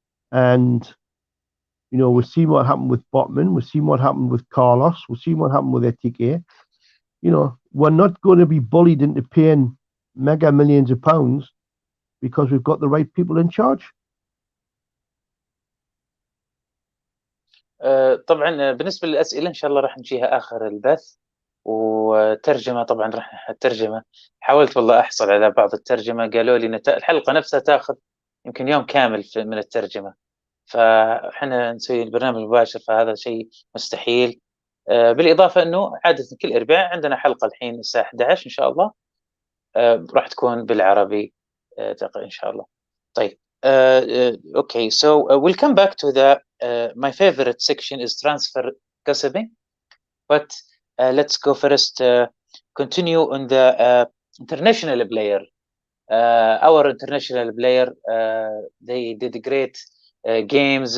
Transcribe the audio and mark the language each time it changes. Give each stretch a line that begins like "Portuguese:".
English: And, we've seen what happened with Botman. We've seen what happened with Carlos. We've seen what happened with Etike. We're not going to be bullied into paying mega millions of pounds because we've got the right people in charge.
Arabic: طبعا بالنسبة للأسئلة إن شاء الله راح نجيها آخر البث وترجمة. طبعا راح الترجمة حاولت والله أحصل على بعض الترجمة، قالوا لي الحلقة نفسها تاخذ يمكن يوم كامل من الترجمة، فإحنا نسوي البرنامج المباشر فهذا شيء مستحيل. بالإضافة أنه عادة كل أربعاء عندنا حلقة الحين الساعة 11 إن شاء الله راح تكون بالعربي إن شاء الله. طيب
English: Okay, so we'll come back to the my favorite section is transfer gossiping, but let's go first. Continue on the international player. Our international player, they did great games.